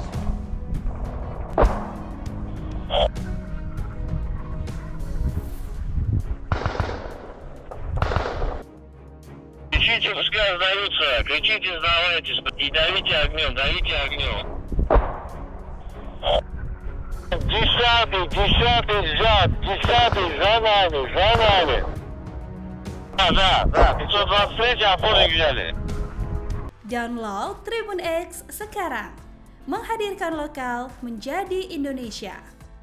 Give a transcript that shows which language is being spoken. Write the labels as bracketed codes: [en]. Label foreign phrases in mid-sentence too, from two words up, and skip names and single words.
[ru] Кричите, пускай сдаются, кричите, сдавайтесь, и давите огнем. Десятый взят, десятый за нами. Да, 523 опорник взяли. [id] Download Tribun X sekarang, menghadirkan lokal menjadi Indonesia.